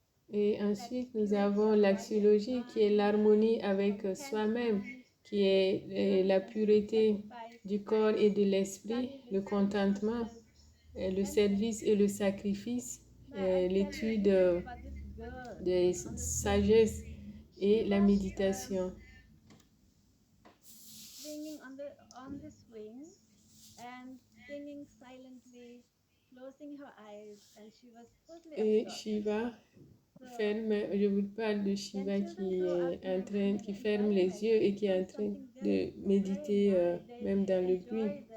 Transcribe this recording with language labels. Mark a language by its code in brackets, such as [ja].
[fr] Et ensuite, nous avons l'axiologie qui est l'harmonie avec soi-même, qui est la pureté du corps et de l'esprit, le contentement, le service et le sacrifice, l'étude de sagesse et la méditation. [en] Swinging on the swing and singing silently, closing her eyes, and she was totally [fr] Et [en] absorbed. [fr] Shiva ferme, je vous parle de Shiva qui ferme les yeux et qui est en train de méditer même dans le bruit.